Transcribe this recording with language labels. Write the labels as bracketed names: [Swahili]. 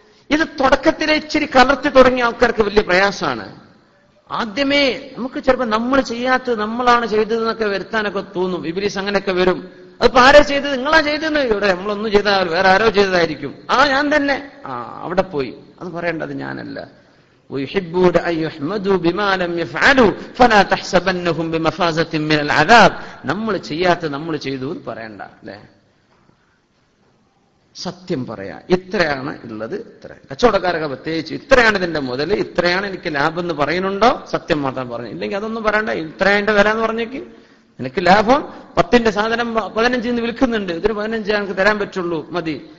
[Malayalam] ഇത് തുടക്കത്തിലെ ഇച്ചിരി കലർത്തി തുടങ്ങിയ ആൾക്കാർക്ക് വലിയ പ്രയാസമാണ്. ആദ്യമേ നമുക്ക് ചിലപ്പോൾ നമ്മൾ ചെയ്യാത്തത് നമ്മളാണ് ചെയ്തതെന്നൊക്കെ വരുത്താനൊക്കെ തോന്നും. ഇബ്ലീസ് അങ്ങനെയൊക്കെ വരും. അതിപ്പോ ആരാ ചെയ്തത്? നിങ്ങളാ ചെയ്തെന്ന്. ഇവിടെ നമ്മളൊന്നും ചെയ്താൽ വേറെ ആരോ ചെയ്തതായിരിക്കും. ഞാൻ തന്നെ. അവിടെ പോയി അത് പറയേണ്ടത് ഞാനല്ല. [Arabic] ويحبون أن يحمدوا بما لم يفعلوا فلا تحسبنهم بمفازة من العذاب. [Malayalam] നമ്മൾ ചെയ്യാത്ത നമ്മൾ ചെയ്തു എന്ന് പറയണ്ട, അല്ലേ? സത്യം പറയാ. ഇത്രയാണ് ഉള്ളത്, ഇത്ര. കച്ചവടക്കാരൊക്കെ പ്രത്യേകിച്ച് ഇത്രയാണ് ഇതിന്റെ മുതൽ, ഇത്രയാണ് എനിക്ക് ലാഭം എന്ന് പറയുന്നുണ്ടോ സത്യം മാത്രം പറഞ്ഞു. ഇല്ലെങ്കിൽ അതൊന്നും പറയണ്ട. ഇത്രയാണ്ട് വരാന്ന് പറഞ്ഞേക്ക്, എനിക്ക് ലാഭം 10ന്റെ സാധനം 15 വിൽക്കുന്നുണ്ട്, ഇതിന് 15 എനിക്ക് തരാൻ പറ്റുള്ളൂ, മതി.